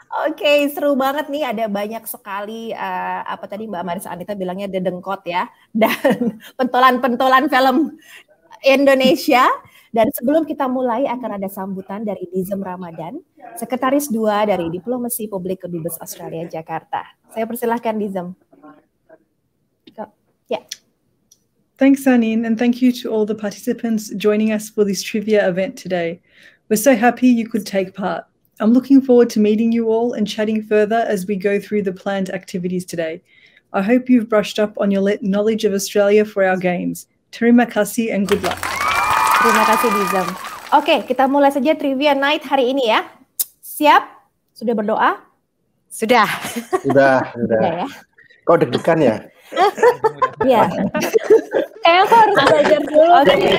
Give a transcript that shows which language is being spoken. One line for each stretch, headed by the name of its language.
Indonesian: Oke, seru banget nih. Ada banyak sekali apa tadi Mbak Marisa Anita bilangnya dedengkot ya, dan pentolan-pentolan film Indonesia. Dan sebelum kita mulai akan ada sambutan dari Dizem Ramadan, Sekretaris 2 dari Diplomasi Publik Kedubes Australia Jakarta. Saya persilahkan Dizem. Ya.
English: Thanks, Anin, and thank you to all the participants joining us for this trivia event today. We're so happy you could take part. I'm looking forward to meeting you all and chatting further as we go through the planned activities today. I hope you've brushed up on your knowledge of Australia for our games.
Indonesian: Terima kasih
English: and good luck.
Indonesian: Terima kasih, Dizem. Oke, kita mulai saja Trivia Night hari ini ya. Siap? Sudah berdoa? Sudah. Sudah. Ya. Kok deg-degan ya? Iya. Kayaknya aku harus belajar dulu. Oke.